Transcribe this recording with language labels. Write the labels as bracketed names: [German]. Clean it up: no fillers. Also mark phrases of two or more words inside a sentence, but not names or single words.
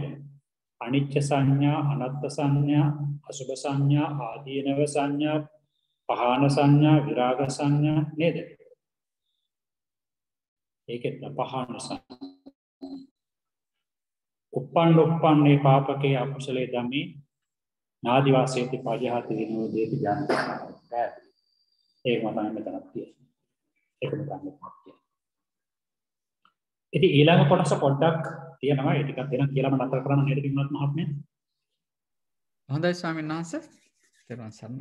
[Pali] අනිච්ච සංඥා, අනත්ත් සංඥා, අසුභ සංඥා, ආදීනව සංඥා, පහාන සංඥා, විරාග සංඥා නේද? [Sinhala] ඒකෙත් [Pali] පහාන සංඥා. උපන්නේ පාපකේ අකුසලේ ධම්මේ නාදිවාසේති පජහති විනෝදේති ජානති. [Sinhala] ඒක මතන්න මෙතනක් තියෙනවා. ඒක මතන්න තියෙනවා. ඉතින් ඊළඟ කොටස පොඩ්ඩක් තියෙනවා. ඒ ටිකක් දෙන්න කියලාම නතර කරන්න නේද කිව්වත් මහත්මයා. හොඳයි ස්වාමීන් වහන්සේ. තෙරුවන් සරණයි.